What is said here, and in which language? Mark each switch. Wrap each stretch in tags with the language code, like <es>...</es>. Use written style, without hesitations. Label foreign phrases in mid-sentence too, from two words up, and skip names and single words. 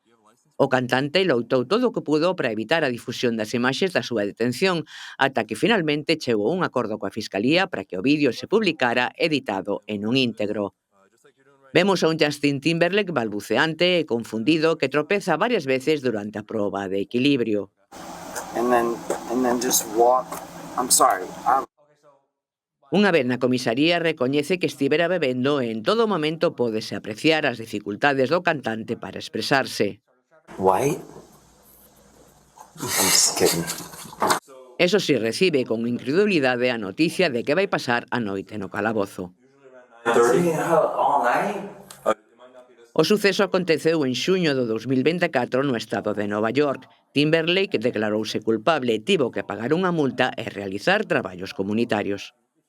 <gl>O cantante loitou todo o que pudo para evitar a difusión das imaxes da súa detención, ata que finalmente chegou a un acordo coa Fiscalía para que o vídeo se publicara editado e non íntegro. Vemos a un Justin Timberlake balbuceante e confundido que tropeza varias veces durante a proba de equilibrio.</gl> <en>And then just walk. I'm sorry.</en> <gl>Unha vez na comisaría recoñece que estivera bebendo e en todo momento pódese apreciar as dificultades do cantante para expresarse.</gl> <en>White? I'm just kidding.</en> <es>Eso si,</es> <gl>recibe con incredulidade a noticia de que vai pasar a noite no calabozo.</gl> <en>All night?</en> <gl>O suceso aconteceu en xuño do 2024 no estado de Nova York. Timberlake declarouse culpable e tivo que pagar unha multa e realizar traballos comunitarios.</gl>